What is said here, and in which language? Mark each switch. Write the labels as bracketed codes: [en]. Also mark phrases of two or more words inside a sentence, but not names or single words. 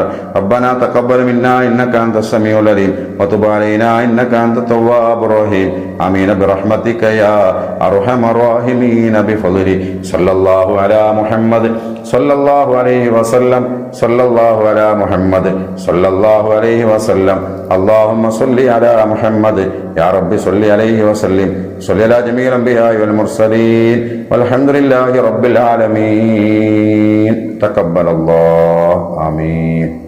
[ar] ربنا تقبل منا إنك أنت السميع العليم وتب علينا إنك أنت التواب الرحيم. آمين برحمتك يا أرحم الراحمين بفضل. صلى الله على محمد صلى الله عليه وسلم. صلى الله على محمد صلى الله عليه وسلم. اللهم صل على محمد يا رب صل عليه وسلم. صل على جميع الأنبياء والمرسلين والحمد لله رب العالمين. تقبل الله. آمين.